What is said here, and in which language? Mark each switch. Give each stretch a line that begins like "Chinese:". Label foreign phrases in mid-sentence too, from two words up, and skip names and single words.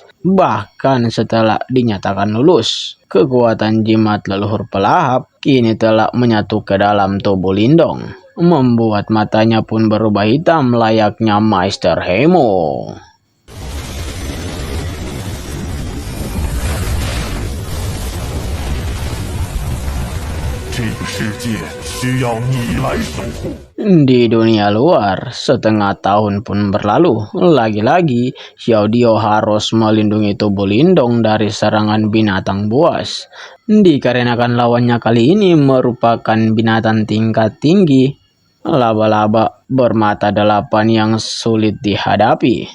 Indonesian: Bahkan setelah dinyatakan lulus, kekuatan jimat leluhur pelahap kini telah menyatu ke dalam tubuh Lindong, membuat matanya pun berubah hitam layaknya Master Heimo.
Chinese: 这个世界需要你来守护。
Indonesian: Di dunia luar, setengah tahun pun berlalu. Lagi-lagi, Xiao Dio harus melindungi tubuh Lindong dari serangan binatang buas. Dikarenakan lawannya kali ini merupakan binatang tingkat tinggi, laba-laba bermata 8 yang sulit dihadapi.